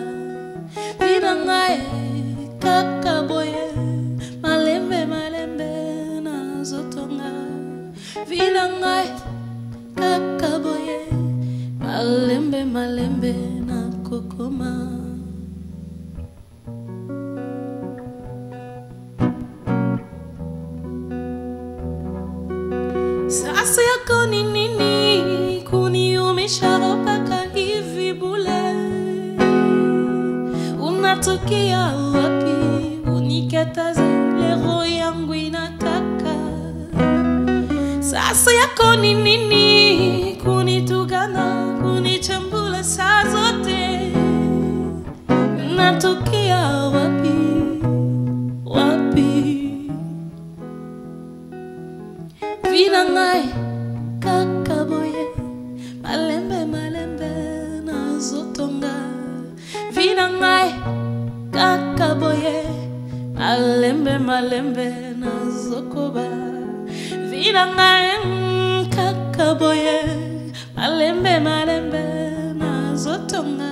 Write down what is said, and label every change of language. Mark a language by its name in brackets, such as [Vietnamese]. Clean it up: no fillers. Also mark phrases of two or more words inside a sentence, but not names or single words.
[Lingala] Vina ngai Kakaboye, malembe malembe nazotonga. Vina ngai Kakaboye, malembe malembe na kokoma. [Swahili] Sasa yako ni nini kuniumisha mpaka hivi bule? Unatokea wapi unikataze lero yangu inataka? Sasa yako ni nini kunitugana, kunichambula saa zote? Natokea wapi, wapi? [Lingala] Vina ngai Kakaboye, malembe malembe nazotonga. Vina ngai Kakaboye, malembe malembe nazokoba. Vina ngai Kakaboye, malembe malembe nazotonga.